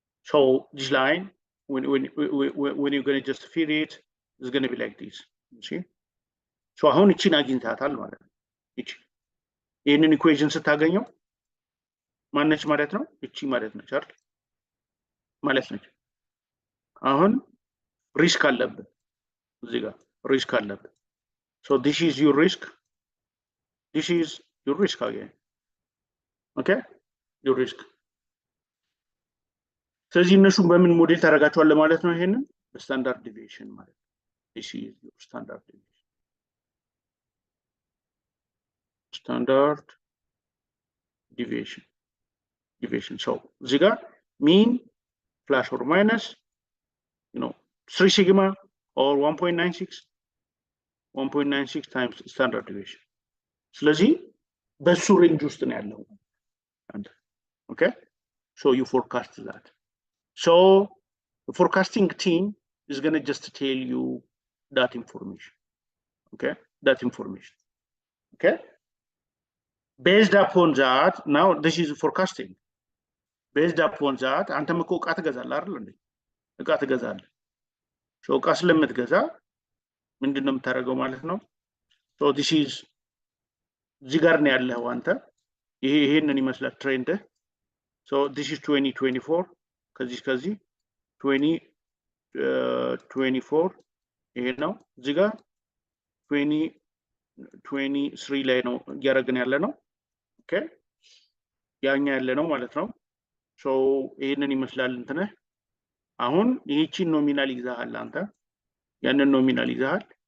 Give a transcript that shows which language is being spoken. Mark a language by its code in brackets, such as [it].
[en] So this line, when you're going to just feed it, it's going to be like this. You see? [am] So አሁን እቺን አግኝታታል ማለት ነው። ይሄንን ኢኩዌሽን ስታገኘው ማነች ማለት ነው? እቺ ማለት ነች አይደል? ማለት ነች። አሁን ሪስክ አለብን እዚህ ጋር ሪስክ አለብን። [en] So this is your risk. This is your risk again. Okay? Your risk. [am] ስለዚህ እነሱን በምን ሞዴል ታደርጋቸዋለህ ማለት ነው? ይሄንን ስታንዳርድ ዲቪዬሽን ማለት ነው። [en] This is your standard deviation. Standard deviation. So [am] እዚህ ጋር [en] mean plus or minus 3 sigma or 1.96 times standard deviation. [am] ስለዚህ በሱ ሬንጅ ውስጥ ነው ያለው። [en] Okay, so you forecast that. So the forecasting team is going to just tell you that information. Okay, that information. Okay, based upon that, now this is forecasting. Based upon that, [am] አንተም እኮ ዕቃ ትገዛለህ አይደል እንዴ? ዕቃ ትገዛለህ። so ዕቃ ስለምትገዛ ምንድነው የምታደርገው ማለት ነው? so this is እዚህ ጋር ነው ያለው አንተ ይሄንን ይመስላል ትሬንድ። [en] so this is 2024 [am] ከዚህ 2024 ይሄ ነው። እዚህ ጋር 2023 ላይ ነው ያረጋግን ያለ ነው። ኦኬ ያኛ ያለ ነው ማለት ነው። so ይሄንን ይመስላል እንትን አሁን ይህቺን ኖሚናል ይዛሃል አንተ ያንን ኖሚናል ይዛሃል።